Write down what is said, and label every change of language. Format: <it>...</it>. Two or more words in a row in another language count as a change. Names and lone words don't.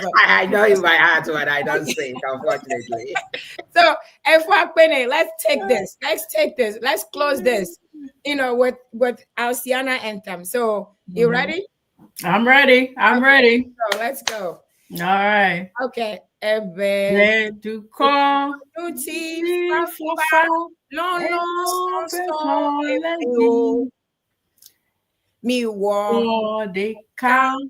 <en>I know it by heart, but I don't sing, unfortunately. So F4 Akbene, let's take this. Let's close this. With our Siana anthem. So you ready? I'm ready. So let's go. All right. Okay. Mi wo de count</en>